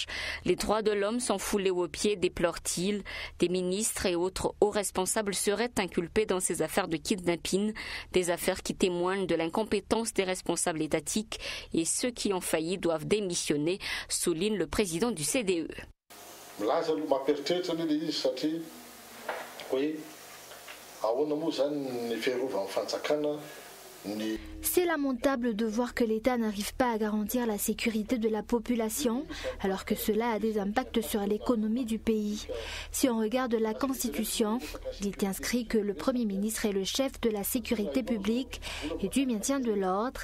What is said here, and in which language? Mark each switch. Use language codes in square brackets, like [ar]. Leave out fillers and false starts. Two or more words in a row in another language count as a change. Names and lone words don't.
[fr] Les droits de l'homme sont foulés aux pieds, déplore-t-il. Des ministres et autres hauts responsables seraient inculpés dans ces affaires de kidnapping, des affaires qui témoignent de l'incompétence des responsables étatiques et ceux qui ont failli doivent démissionner, souligne le président du CDE. [mg] Milaza aloha mampieritreritra aloha ilay izy satria hoe ahoana moa zany ny fiarovana fanjakana [fr] C'est lamentable de voir que l'État n'arrive pas à garantir la sécurité de la population, alors que cela a des impacts sur l'économie du pays. Si on regarde la Constitution, il est inscrit que le Premier ministre est le chef de la sécurité publique et du maintien de l'ordre.